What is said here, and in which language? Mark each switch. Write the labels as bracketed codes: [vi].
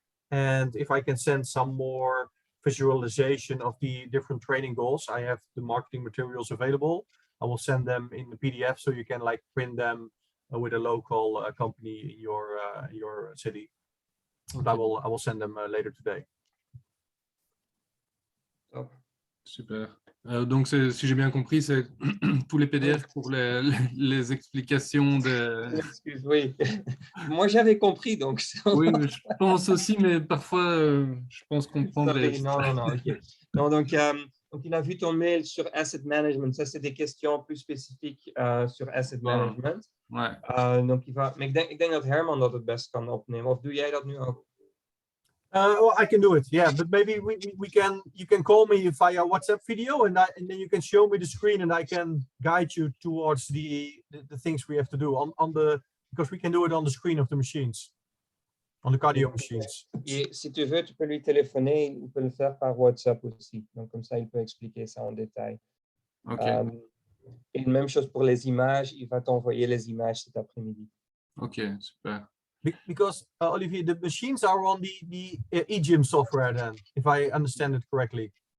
[en] And if I can send some more visualization of the different training goals, I have the marketing materials available. I will send them in the PDF so you can like print them with a local company in your city. But I will send them later today. Top. Super. [fr] Donc, si j'ai bien compris, c'est tous les PDF pour les explications de... Excuse, oui. Moi, j'avais compris, donc... Oui, je pense aussi, mais parfois, je pense comprendre... Non, OK. Non, donc, il a vu ton mail sur Asset Management. Ça, c'est des questions plus spécifiques sur Asset Management. Ouais. [nl] Donc, maar ik denk dat Herman dat het best kan opnemen. Of doe jij dat nu ook? [en] Well, I can do it, yeah, but maybe you can call me via WhatsApp video and then you can show me the screen and I can guide you towards the things we have to do because we can do it on the screen of the machines, on the cardio machines. [fr] Et si tu veux, tu peux lui téléphoner, il peut le faire par WhatsApp aussi. Donc, comme ça, il peut expliquer ça en détail. OK. Et même chose pour les images, il va t'envoyer les images cet après-midi. OK, super. [en] Because Olivier, the machines are on the EGYM software then, if I understand it correctly.